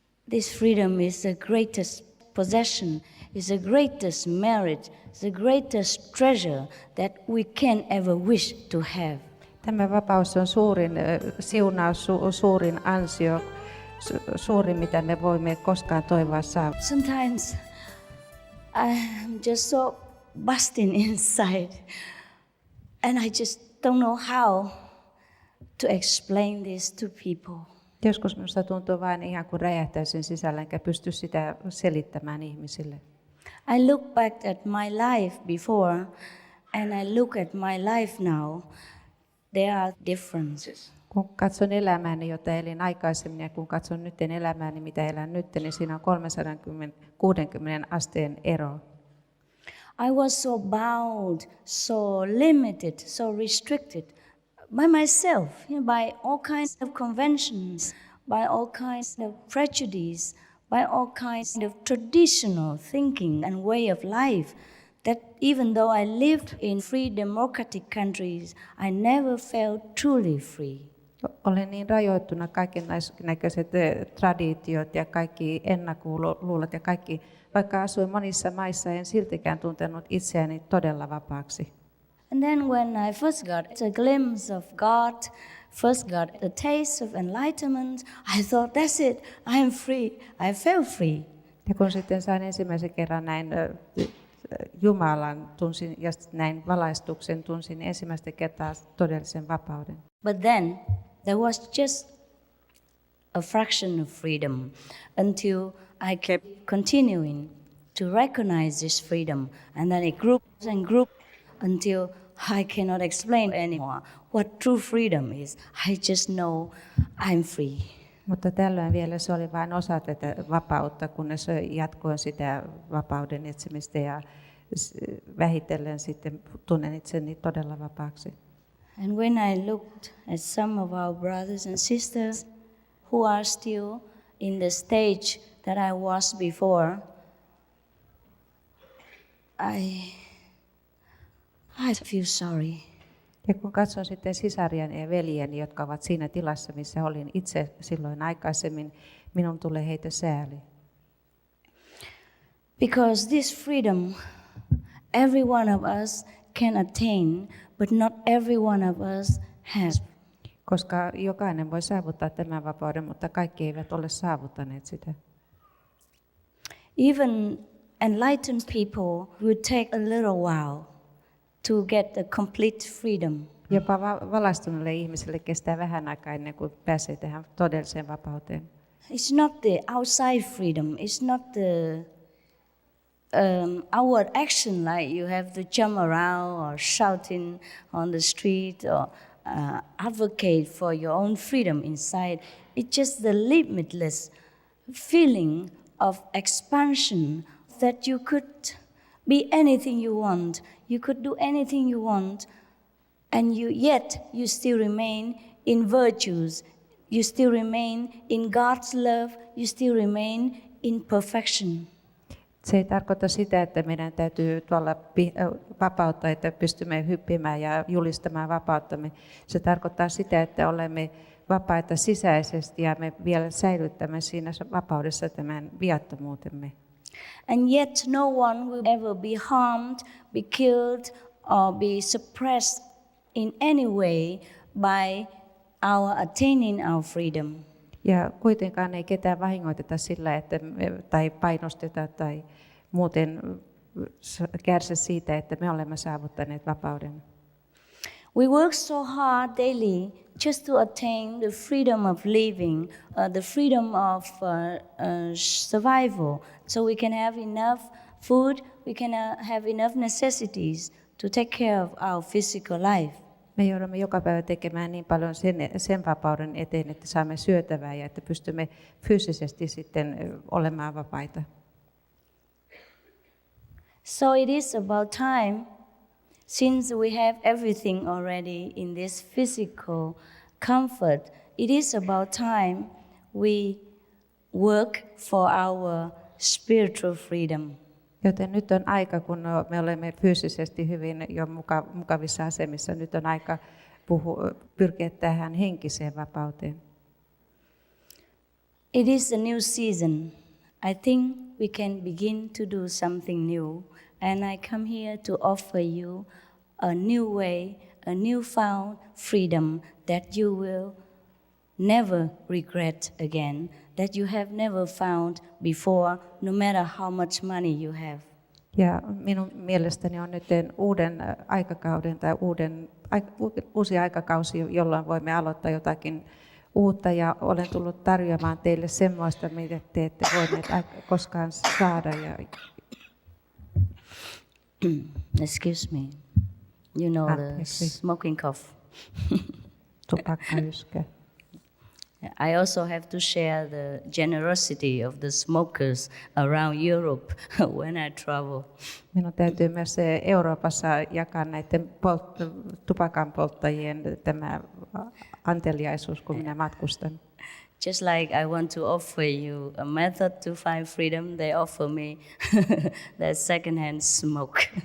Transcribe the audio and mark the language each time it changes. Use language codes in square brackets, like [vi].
[en] This freedom is the greatest possession, is the greatest merit, is the greatest treasure that we can ever wish to have. [fi] Tämä vapaus on suurin siunaus, suurin ansio, suurin mitä me voimme koskaan toivoa saavuttaa. [en] Sometimes I'm just so busting inside and I just don't know how to explain this to people. [fi] Joskus minusta tuntuu vain ihan kuin räjähtäisin sisällä, enkä pysty sitä selittämään ihmisille. [en] I look back at my life before and I look at my life now. There are differences. [fi] Kun katson elämääni, jota elin aikaisemmin, ja kun katson nyt elämääni, mitä elän nyt, niin siinä on 360 asteen ero. [en] I was so bound, so limited, so restricted by myself, by all kinds of conventions, by all kinds of prejudice, by all kinds of traditional thinking and way of life, that even though I lived in free democratic countries, I never felt truly free. [fi] Olen niin rajoittuna kaikennäköiset traditiot ja kaikki ennakkoluulot ja kaikki, vaikka asuin monissa maissa, en siltikään tuntenut itseäni todella vapaaksi. [en] And then when I first got a glimpse of God, first got a taste of enlightenment, I thought, that's it, I am free. I felt free. [fi] Ja kun sitten sain ensimmäisen kerran näin Jumalan tunsin ja näin valaistuksen tunsin ensimmäistä kertaa todellisen vapauden. [en] But then there was just a fraction of freedom until I kept continuing to recognize this freedom. And then it grew and grew until I cannot explain anymore what true freedom is. I just know I'm free. [fi] Mutta tällöin vielä se oli vain osa tätä vapautta, kunnes jatkoin sitä vapauden etsimistä ja vähitellen sitten tunnen itseni todella vapaaksi. [en] And when I looked at some of our brothers and sisters who are still in the stage that I was before, I feel sorry. [fi] Ja kun katson sitten sisariani ja veljeni, jotka ovat siinä tilassa, missä olin itse silloin aikaisemmin, minun tulee heitä sääli. [en] Because this freedom, every one of us can attain, but not every one of us has. [fi] Koska jokainen voi saavuttaa tämän vapauden, mutta kaikki eivät ole saavuttaneet sitä. [en] Even enlightened people will take a little while to get a complete freedom. [fi] Jopa valaistuneille ihmisille kestää vähän aikaa ennen kuin pääsee tähän todelliseen vapauteen. [en] It's not the outside freedom. It's not the outward action like you have to jump around or shouting on the street or advocate for your own freedom inside. It's just the limitless feeling of expansion that you could be anything you want. You could do anything you want, and yet you still remain in virtues. You still remain in God's love. You still remain in perfection. [fi] Se ei tarkoita sitä, että meidän täytyy tuolla vapautta, että pystymme hyppimään ja julistamaan vapauttamme. Se tarkoittaa sitä, että olemme vapaita sisäisesti ja me vielä säilyttämme siinä vapaudessa tämän viattomuutemme. [en] And yet no one will ever be harmed, be killed, or be suppressed in any way by our attaining our freedom. [fi] Ja kuitenkaan ei ketään vahingoiteta sillä, että tai painosteta tai muuten kärsi siitä, että me olemme saavuttaneet vapauden. [en] We work so hard daily just to attain the freedom of living, the freedom of survival, so we can have enough food, we can have enough necessities to take care of our physical life. [fi] Me joudumme joka päivä tekemään niin paljon sen vapauden eteen, että saamme syötävää ja että pystymme fyysisesti sitten olemaan vapaita. [en] So it is about time, since we have everything already in this physical comfort, it is about time we work for our spiritual freedom. [fi] Joten nyt on aika, kun me olemme fyysisesti hyvin jo mukavissa asemissa, nyt on aika pyrkiä tähän henkiseen vapauteen. [en] It is a new season. I think we can begin to do something new. And I come here to offer you a new way, a newfound freedom that you will never regret again, that you have never found before, no matter how much money you have. [fi] Ja minun mielestäni on nyt uuden aikakauden tai uusi aikakausi, jolloin voimme aloittaa jotakin uutta ja olen tullut tarjoamaan teille semmoista, mitä te ette voineet koskaan saada. [en] Excuse me. You know the smoking cough. [fi] Tupakkayyskä. [en] I also have to share the generosity of the smokers around Europe when I travel. [fi] Minun täytyy myös Euroopassa jakaa näiden tupakan polttajien tämä anteliaisuus, kun minä matkustan. [en] Just like I want to offer you a method to find freedom, they offer me that second-hand smoke.